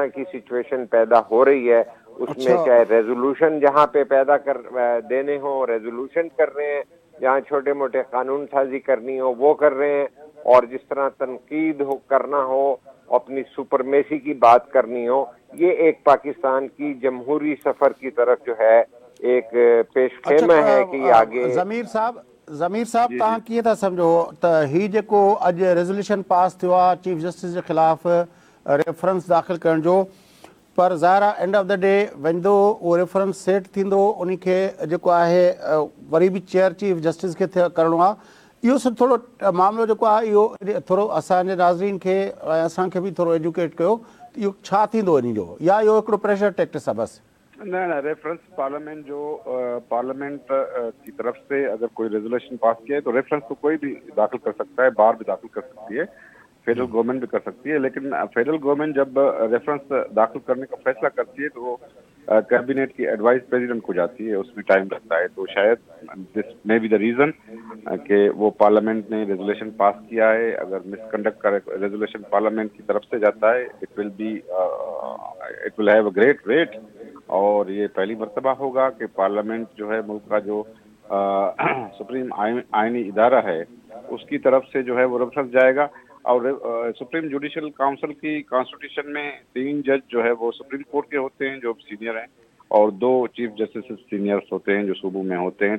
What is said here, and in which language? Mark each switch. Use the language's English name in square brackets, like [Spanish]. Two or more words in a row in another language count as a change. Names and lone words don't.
[Urdu] کی سچویشن پیدا ہو رہی ہے اس میں چاہے ریزولیوشن جہاں پہ پیدا کر دینے ہو ریزولیوشن کر رہے ہیں، جہاں چھوٹے موٹے قانون سازی کرنی ہو وہ کر رہے ہیں، اور جس طرح تنقید ہو کرنا ہو، اپنی سپریمیسی کی بات کرنی ہو، یہ ایک پاکستان کی جمہوری سفر کی طرف جو ہے ایک پیش خیمہ ہے کہ آگے. [Sindhi] ज़मीर साहब तव्हां कीअं था सम्झो त ही जेको अॼु [English] resolution pass [Sindhi] थियो आहे [English] chief justice [Sindhi] जे ख़िलाफ़ रेफरेंस दाख़िल करण जो, पर ज़ाहिर आहे [English] end of the day [Sindhi] वेंदो उहो [English] reference set [Sindhi] थींदो उन खे जेको आहे वरी बि [English] chair chief justice [Sindhi] खे करिणो आहे। इहो थोरो मामिलो जेको आहे इहो थोरो असांजे नाज़रीन खे ऐं असांखे बि थोरो एजुकेट कयो इहो छा थींदो इन जो, या इहो हिकिड़ो [English] pressure tactics [Sindhi] आहे बस? [Urdu] نہ ریفرنس پارلیمنٹ جو پارلیمنٹ کی طرف سے اگر کوئی [English] resolution pass [Urdu] کیا ہے تو ریفرنس تو کوئی بھی داخل کر سکتا ہے، بار بھی داخل کر سکتی ہے, [English] federal government [Urdu] بھی کر سکتی ہے. لیکن [English] federal government [Urdu] جب ریفرنس داخل کرنے کا فیصلہ کرتی ہے تو وہ کیبنٹ کی ایڈوائس پریزیڈنٹ کو جاتی ہے، اس میں ٹائم لگتا ہے. تو شاید [English] this may be the reason [Urdu] کہ وہ پارلیمنٹ نے [English] resolution pass [Urdu] کیا ہے. اگر مس کنڈکٹ کا ریزولیوشن پارلیمنٹ کی طرف سے جاتا ہے [English] it will have a great weight, [Urdu] اور یہ پہلی مرتبہ ہوگا کہ پارلیمنٹ جو ہے ملک کا جو سپریم آئینی ادارہ ہے اس کی طرف سے جو ہے وہ ریفرنس جائے گا. اور سپریم جوڈیشل کونسل کی کانسٹیٹیوشن میں 3 جج جو ہے وہ سپریم کورٹ کے ہوتے ہیں جو سینیئر ہیں، اور 2 [English] chief justice seniors [Urdu] ہوتے ہیں جو صوبوں میں ہوتے ہیں.